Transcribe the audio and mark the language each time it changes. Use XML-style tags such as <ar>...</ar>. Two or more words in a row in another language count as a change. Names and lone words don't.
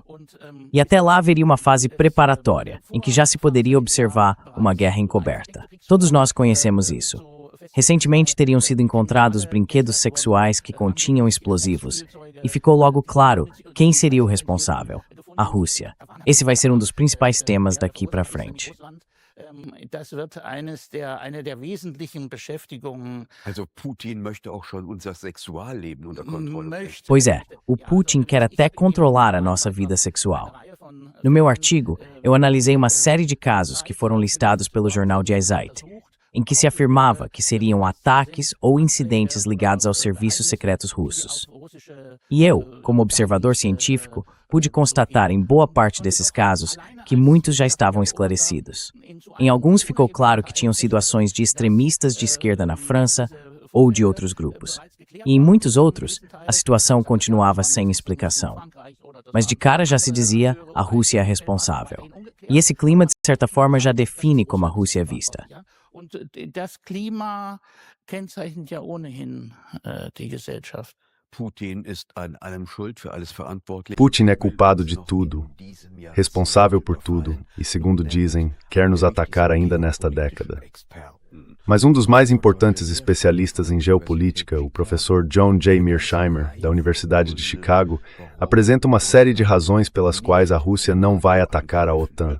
<pt>E até lá haveria uma fase preparatória, em que já se poderia observar uma guerra encoberta. Todos nós conhecemos isso. Recentemente teriam sido encontrados brinquedos sexuais que continham explosivos, e ficou logo claro quem seria o responsável: a Rússia. Esse vai ser um dos principais temas daqui para frente.</pt> <de>Also Putin möchte auch schon unser Sexualleben unter Kontrolle.</de> <pt>Pois é, o Putin quer até controlar a nossa vida sexual. No meu artigo, eu analisei uma série de casos que foram listados pelo jornal Die Zeit, em que se afirmava que seriam ataques ou incidentes ligados aos serviços secretos russos. E eu, como observador científico, pude constatar em boa parte desses casos que muitos já estavam esclarecidos. Em alguns ficou claro que tinham sido ações de extremistas de esquerda na França ou de outros grupos. E em muitos outros, a situação continuava sem explicação. Mas de cara já se dizia: a Rússia é responsável. E esse clima, de certa forma, já define como a Rússia é vista.</pt> <de>Und das Klima kennzeichnet ja ohnehin die Gesellschaft. Putin ist an allem schuld, für alles verantwortlich.</de> <pt>Putin é culpado de tudo, responsável por tudo, e segundo dizem, quer nos atacar ainda nesta década. Mas um dos mais importantes especialistas em geopolítica, o professor John J. Mearsheimer, da Universidade de Chicago, apresenta uma série de razões pelas quais a Rússia não vai atacar a OTAN.</pt>